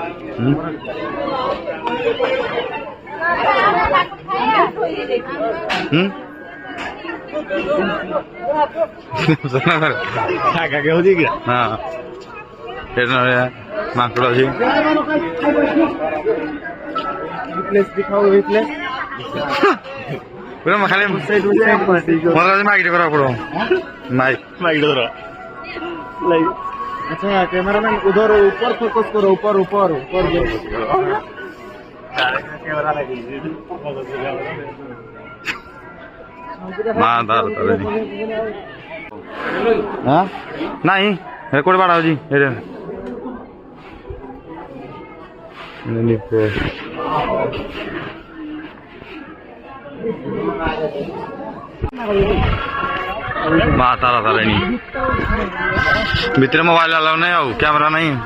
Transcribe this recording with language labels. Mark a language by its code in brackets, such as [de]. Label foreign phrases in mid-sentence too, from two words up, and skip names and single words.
[or] ହଁ ଏଠି ନଡ଼ିଆ ମାଙ୍କଡ଼ ଅଛି ପୁରା ଖାଲି ମତେ ମାଇକି କରିବାକୁ ପଡିବ ମାଇକି ଧର [hi] अच्छा कैमरामैन उधर ऊपर फोकस करो ऊपर ऊपर ऊपर [or] ନାଇଁ କୋଉଠି ବାଡା ହଉଛି ଏଇଟା ମା ତାରା ତାରିଣୀ ଭିତରେ [en] mobile allow [or] ନାହିଁ ଆଉ କ୍ୟାମେରା ନାହିଁ